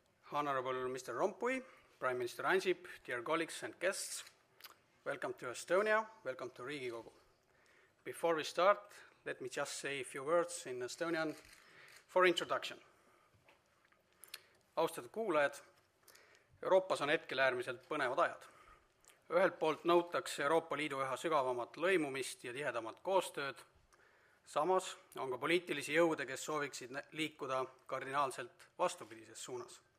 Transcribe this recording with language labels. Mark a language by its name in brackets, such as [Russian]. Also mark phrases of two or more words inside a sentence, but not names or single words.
[English] Honorable Mr. Rompuy, Prime Minister Ansip, dear colleagues and guests, welcome to Estonia, welcome to Riigikogu. Before we start, let me just say a few words in Estonian for introduction. [Estonian] Austatud kuulajad, Euroopas on hetkel äärmiselt põnevad ajad. Ühelt poolt nõutakse Euroopa Liidu üha sügavamat lõimumist ja tihedamat koostööd, samas on ka poliitilisi jõude, kes sooviksid liikuda kardinaalselt vastupidises suunas.